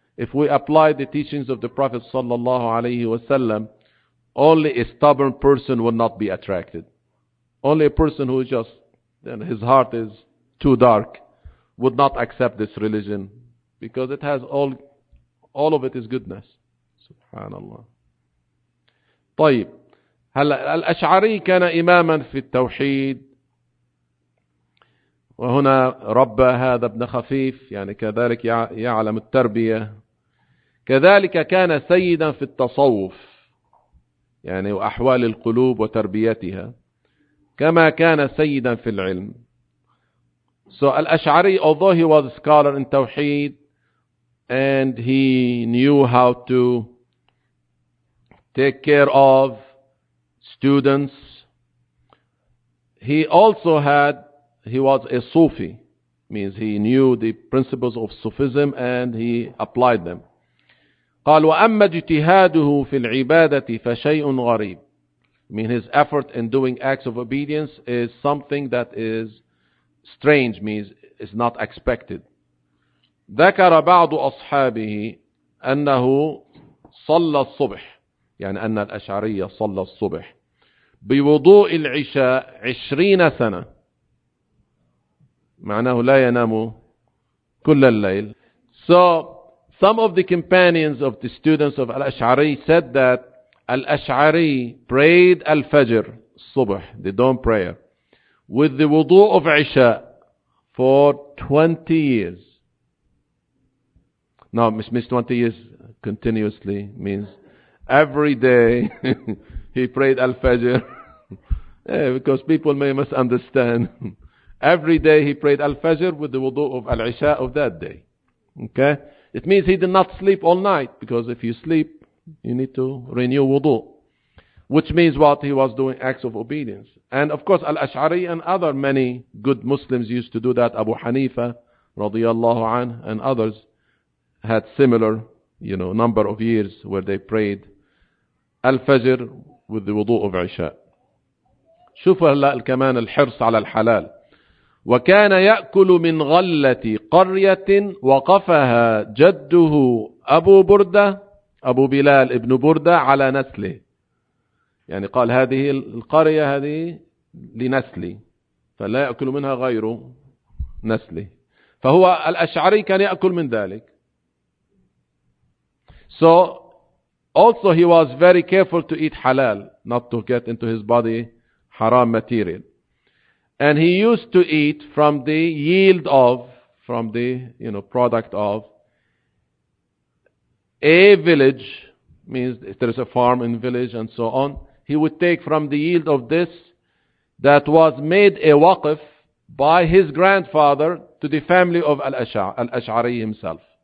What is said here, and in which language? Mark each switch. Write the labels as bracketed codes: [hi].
[en] If we apply the teachings of the Prophet sallallahu alaihi wasallam, only a stubborn person will not be attracted. Only a person who just, then his heart is too dark, would not accept this religion, because it has all of it is goodness. Subhanallah. [ar] طيب, هلا الأشعري كان إماما في التوحيد, وهنا رب هذا ابن خفيف, يعني كذلك يعلم التربية. كذلك كان سيدا في التصوف, يعني وأحوال القلوب وتربيتها, كما كان سيدا في العلم. [en] So الأشعري, although he was a scholar in توحيد, and he knew how to take care of students, he was a Sufi, means he knew the principles of Sufism and he applied them. [ar] قال وأما اجتهاده في العبادة فشيء غريب, [en] I mean his effort in doing acts of obedience is something that is strange, means is not expected. [ar] ذكر بعض أصحابه أنه صلى الصبح, يعني أن الأشعرية صلى الصبح بوضوء العشاء 20 سنة, معناه لا ينام كل الليل. [en] So some of the companions of the students of Al-Ash'ari said that Al-Ash'ari prayed Al-Fajr, Subh, the dawn prayer, with the wudu of Isha for 20 years. No, miss 20 years continuously means Every day he prayed al-fajr. because people may misunderstand. Every day he prayed al-fajr with the wudu of al-isha of that day. Okay? It means he did not sleep all night, because if you sleep, you need to renew wudu. Which means what? He was doing acts of obedience. And of course, al-Ash'ari and other many good Muslims used to do that. Abu Hanifa, radiyallahu anhu, and others had similar, you know, number of years where they prayed al-fajr with the wudu of isha. [ar] شوف هلا كمان الحرص على الحلال. وكان يأكل من غلة قرية وقفها جده أبو بردة, أبو بلال ابن بردة على نسله. يعني قال هذه القرية هذه لنسلي, فلا يأكل منها غير نسلي. فهو الأشعري كان يأكل من ذلك. [en] So also he was very careful to eat halal, not to get into his body haram material. And he used to eat from the yield of, from the, you know, product of a village, means if there is a farm in village and so on, he would take from the yield of this that was made a waqf by his grandfather to the family of Al-Ash'ari himself.